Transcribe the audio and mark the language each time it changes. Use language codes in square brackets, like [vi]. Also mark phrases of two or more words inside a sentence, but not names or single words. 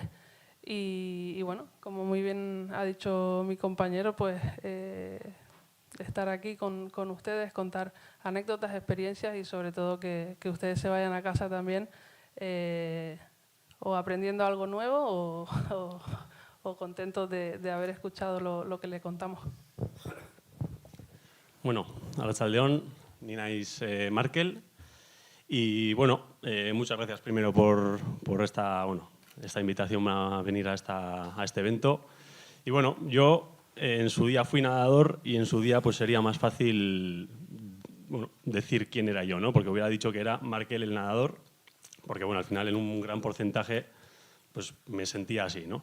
[es] Y bueno, como muy bien ha dicho mi compañero, pues estar aquí con ustedes, contar anécdotas, experiencias y sobre todo que ustedes se vayan a casa también o aprendiendo algo nuevo o contentos de haber escuchado lo que les contamos. [eu] Bueno, arratsaldeon, ni naiz Markel. [es] Y bueno, muchas gracias primero por esta invitación a venir a este evento. Y bueno, yo en su día fui nadador y en su día pues sería más fácil decir quién era yo, ¿no? Porque hubiera dicho que era Markel el nadador, porque bueno, al final en un gran porcentaje pues me sentía así, ¿no?